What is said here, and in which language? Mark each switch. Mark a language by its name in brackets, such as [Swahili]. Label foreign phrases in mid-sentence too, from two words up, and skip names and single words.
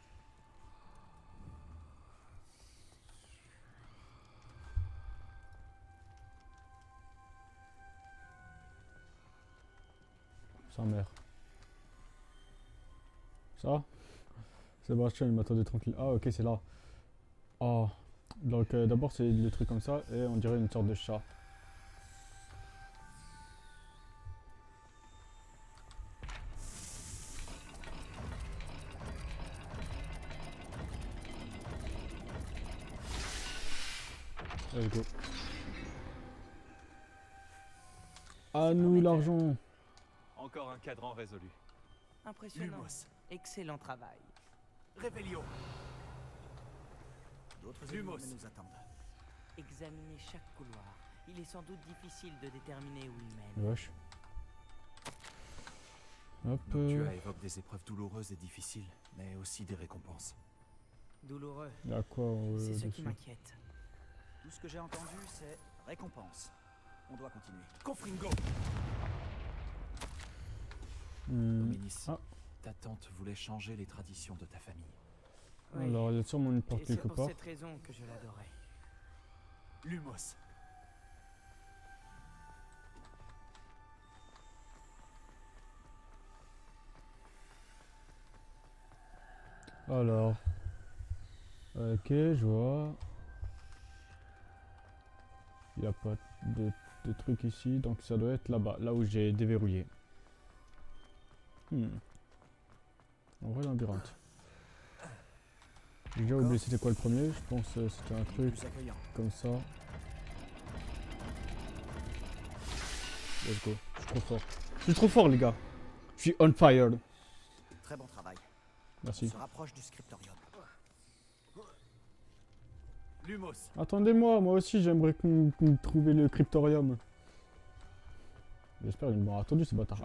[French] Sa mère. Ça? Sébastien, il m'attendait tranquille. Ah, ok, c'est là. Ah. Donc, d'abord, c'est le truc comme ça, et on dirait une sorte de chat. [English] Let's go. [French] À nous l'argent. Encore un cadran résolu. Impressionnant. Lumos. Excellent travail. Revelio. D'autres Lumos. énigmes nous attendent. Examinez chaque couloir. Il est sans doute difficile de déterminer où il mène. Wesh. Hop. Noctua évoque des épreuves douloureuses et difficiles, mais aussi des récompenses. Douloureux, Il y a quoi c'est ce qui dessus? m'inquiète. Tout ce que j'ai entendu, c'est récompense. On doit continuer. Confringo. Hominis, Ah. ta tante voulait changer les traditions de ta famille. Oui. Alors, il y a sûrement une porte Et c'est quelque pour part. cette raison que je l'adorais. Lumos. Alors. Ok, je vois. Il n'y a pas de truc ici, donc ça doit être là-bas, là où j'ai déverrouillé. En vrai, labyrinthe. J'ai déjà oublié c'était quoi le premier. Je pense que c'était un truc Plus accueillant. comme ça. [English] Let's go. [French] Je suis trop fort. Je suis trop fort, les gars. Je suis [English] on fire. [French] Très bon travail. On Merci. se rapproche du scriptorium. Lumos, Attendez-moi, moi aussi j'aimerais trouver le cryptorium. J'espère qu'ils m'ont attendu ces bâtards.